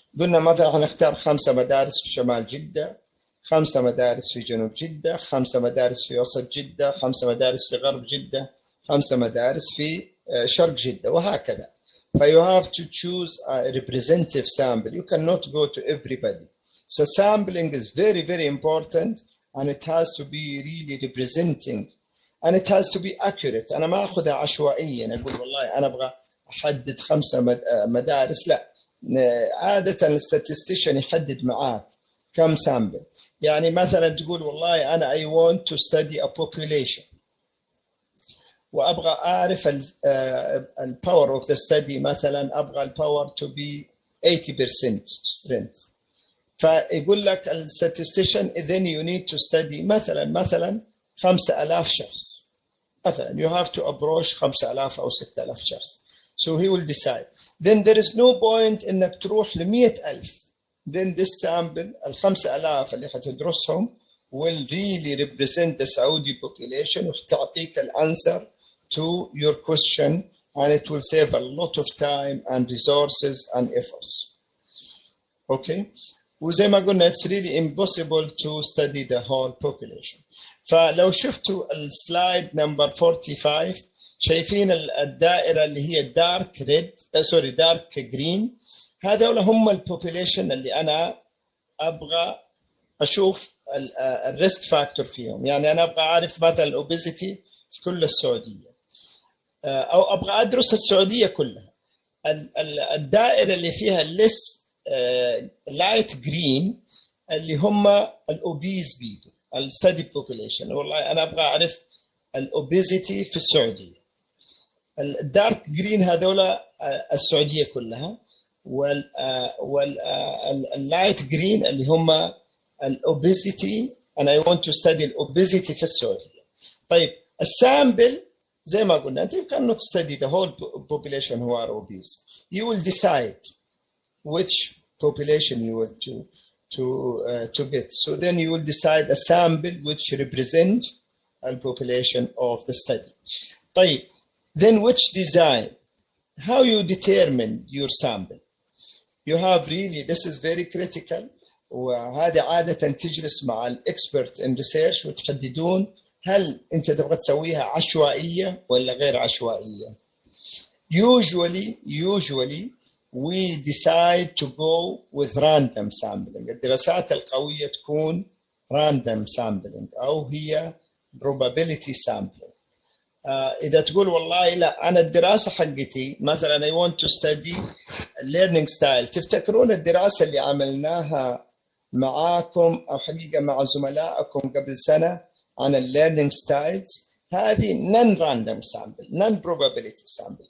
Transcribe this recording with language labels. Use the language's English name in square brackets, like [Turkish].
[Arabic] قلنا مثلا هنختار 5 مدارس في شمال جدة، 5 مدارس في جنوب جدة، 5 مدارس في وسط جدة، 5 مدارس في غرب جدة، 5 مدارس في شرق جدة، وهكذا. [English] But you have to choose a representative sample. You cannot go to everybody. So sampling is very, very important, and it has to be really representing, and it has to be accurate. [Arabic] أنا ما أخذها عشوائيا أقول والله أنا أبغى أحدد 5 مدارس. لا، عادة الستاتستيشن يحدد معاك كم سامبل. يعني مثلا تقول والله أنا [English] I want to study a population [Arabic] وأبغى أعرف الباور [English] of the study. [Arabic] مثلا أبغى الباور [English] to be 80% strength. [Arabic] فيقول لك الستاتستيشن [English] then you need to study [Arabic] مثلا 5000 شخص. [English] مثلا you have to approach 5000 [Arabic] أو 6000 شخص. [English] So he will decide. Then there is no point [Arabic] إنك تروح ل100,000. [English] Then this sample 5000 [Arabic] اللي حتدرسهم [English] will really represent the Saudi population [Arabic] وتعطيك الأنسر [English] to your question, and it will save a lot of time and resources and efforts. Okay? [Arabic] وزي ما قلنا [English] it's really impossible to study the whole population. [Arabic] فلو شفتوا السلايد نمبر 45 شايفين الدائرة اللي هي دارك ريد دارك جرين. هذول هم البوبوليشن اللي أنا أبغى أشوف الريسك فاكتور فيهم. يعني أنا أبغى أعرف مثلا الأوبيزيتي في كل السعودية، أو أبغى أدرس السعودية كلها. الدائرة اللي فيها [English] less light green [Arabic] اللي هم الأوبيز بيدو الستدي بوبوليشن. والله أنا أبغى أعرف الأوبيزيتي في السعودية. الدارك جرين هذول السعودية كلها، واللايت جرين اللي هم الأوبيزيتي [English] and I want to study [Arabic] الأوبيزيتي في السعودية. طيب السامبل زي ما قلنا أنت [English] you cannot study the whole population who are obese. You will decide which population you want to get. So then you will decide a sample which represents the population of the study. طيب then which design? How you determine your sample? You have really, this is very critical. [Arabic] وهذا عادة تجلس مع الإكسبرت [English] in research [Arabic] وتحددون هل أنت تبغى تسويها عشوائية ولا غير عشوائية. [English] Usually we decide to go with random sampling. [Arabic] الدراسات القوية تكون [English] random sampling [Arabic] أو هي [English] probability sampling. [Arabic] إذا تقول والله لا أنا الدراسة حقتي مثلا [English] I want to study learning style. [Arabic] تفتكرون الدراسة اللي عملناها معاكم أو حقيقة مع زملائكم قبل سنة عن learning styles هذه [English] non random sample non probability sample.